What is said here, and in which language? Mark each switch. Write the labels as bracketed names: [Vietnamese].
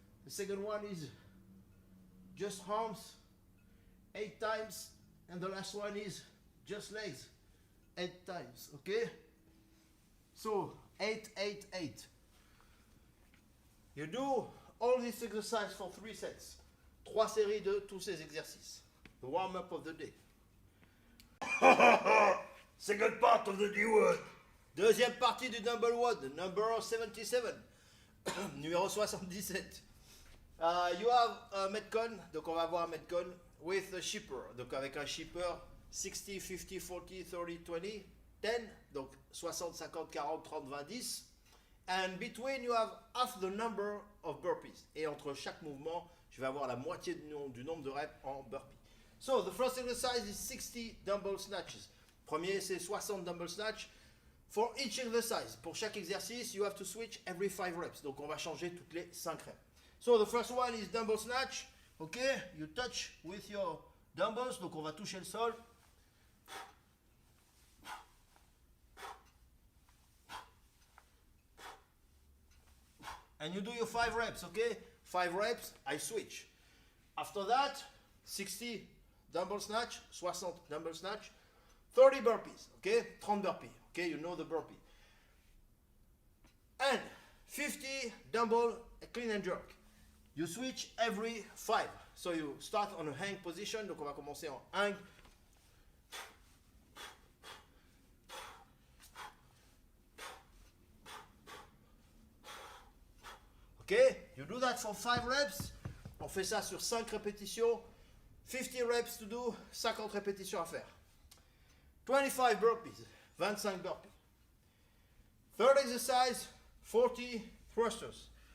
[English] The second one is just arms, 8 times. And the last one is just legs, 8 times. Okay? So, 888. You do all this exercise for 3 sets. [French] 3 séries de tous ces exercices. [English] The warm-up of the day. Second part of the D-word. [French] Deuxième partie du [English] number one, number 77. [French] Numéro 77. [English] You have a Metcon, [French] donc on va avoir un Metcon [English] with a shipper, [French] donc avec un shipper 60, 50, 40, 30, 20, 10, donc 60, 50, 40, 30, 20, 10. [English] And between you have half the number of burpees. [French] Et entre chaque mouvement, je vais avoir la moitié du nombre de reps en burpee. [English] So, the first exercise is 60 dumbbell snatches. [French] Premier, c'est 60 dumbbell snatch. [English] For each exercise, [French] pour chaque exercice, [English] you have to switch every 5 reps. [French] Donc, on va changer toutes les 5 reps. [English] So, the first one is dumbbell snatch. OK, you touch with your dumbbells. [French] Donc, on va toucher le sol. [English] And you do your 5 reps, okay? 5 reps, I switch. After that, 60 dumbbell snatch, 60 dumbbell snatch, 30 burpees, okay? 30 burpees, okay? You know the burpee. And 50 dumbbell clean and jerk. You switch every 5. So you start on a hang position, [French] donc on va commencer en hang. [English] Okay, you do that for 5 reps. [French] On fait ça sur 5 répétitions. [English] 50 reps to do, [French] 50 répétitions à faire. [English] 25 burpees, 25 burpees. Third exercise, 40 thrusters.